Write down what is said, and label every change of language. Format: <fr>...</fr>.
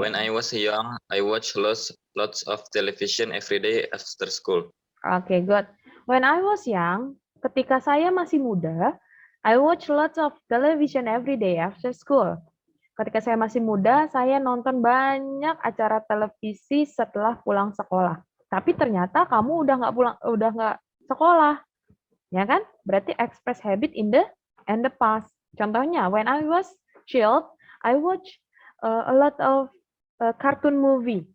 <en>When I was young, I watched lots of television every day after school. Oke, good. When I was young,</en> <id>ketika saya masih muda,</id> <en>I watch lots of television every day after school.</en> <id>Ketika saya masih muda, saya nonton banyak acara televisi setelah pulang sekolah. Tapi ternyata kamu udah nggak sekolah, ya kan?</id> <en>Berarti express habit in the past. Contohnya, when I was child, I watch a lot of cartoon movie.</en>